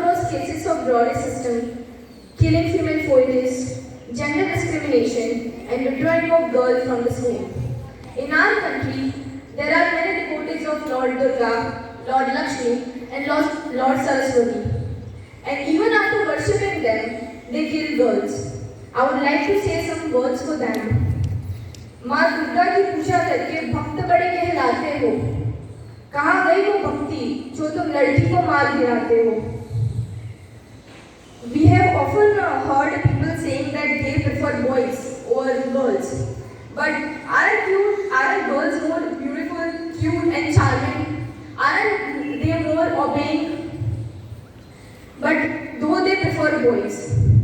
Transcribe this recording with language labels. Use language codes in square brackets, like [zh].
[en] basis of broader system, killing female foetus, gender discrimination, and withdrawing of girls from the school. In our country, there are many devotees of Lord Durga, Lord Lakshmi, and Lord Saraswati. And even after worshipping them, they kill girls. I would like to say some words for them. [hi] माँ दुर्गा की पूजा करके भक्त बड़े कहलाते हो। कहाँ गई वो भक्ति जो तुम लड़की को मार गिराते हो? [en] We have often heard people saying that they prefer boys over girls. But aren't girls more beautiful, cute and charming? Aren't they more obeying? But though they prefer boys.